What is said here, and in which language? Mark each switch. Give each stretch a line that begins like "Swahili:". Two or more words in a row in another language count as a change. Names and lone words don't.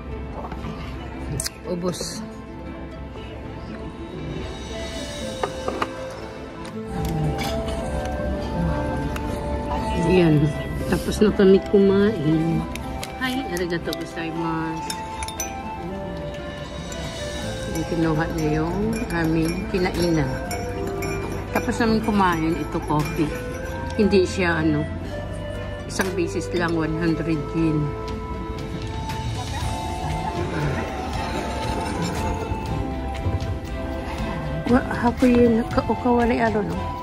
Filipino: Ubos. Ayan. Tapos na kami kumain.
Japanese: Hi, ありがとうございます.
Filipino: Kinuha na yung aming kinainan. Tapos namin kumain, ito coffee. Hindi siya isang beses lang 100 yen. Hapo yen o kawari no?